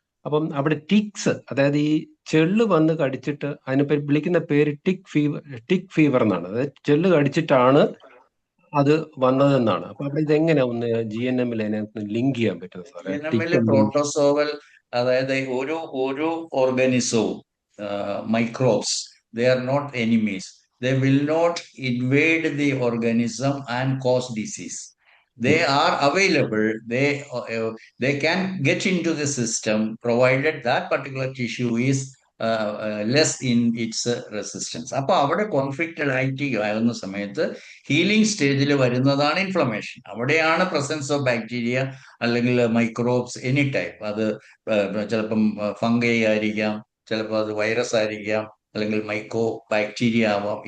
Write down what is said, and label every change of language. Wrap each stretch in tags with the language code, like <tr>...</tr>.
<ml>അപ്പം അവിടെ ടിക്സ്, അതായത് ഈ ചെള്ള് വന്ന് കടിച്ചിട്ട് അതിനെ വിളിക്കുന്ന പേര് ടിക് ഫീവർ എന്നാണ്. അതായത് ചെള്ള് കടിച്ചിട്ടാണ് അത് വന്നതെന്നാണ്. അപ്പൊ അവിടെ ഇതെങ്ങനെ ഒന്ന് GNM-ൽ അതിനകത്ത് ലിങ്ക് ചെയ്യാൻ പറ്റുന്നത് സാറേ? GNM-ല് പ്രോട്ടോസോവൽ, അതായത് ഓരോ ഓർഗാനിസവും microbes,</ml> <en>they are not enemies. They will not invade the organism and cause disease. They are available. They can get into the system provided that particular tissue is less in its resistance.</en> <ml>അപ്പൊ അവിടെ conflicted ആയിട്ട് ആകുന്ന സമയത്ത് healing സ്റ്റേജിൽ വരുന്നതാണ് inflammation. അവിടെയാണ് presence of bacteria അല്ലെങ്കിൽ microbes any type. അത് ചിലപ്പം ഫംഗൈ ആയിരിക്കാം, ചിലപ്പോൾ അത് വൈറസ് ആയിരിക്കാം, അല്ലെങ്കിൽ മൈക്രോ ബാക്ടീരിയ ആവാം.</ml>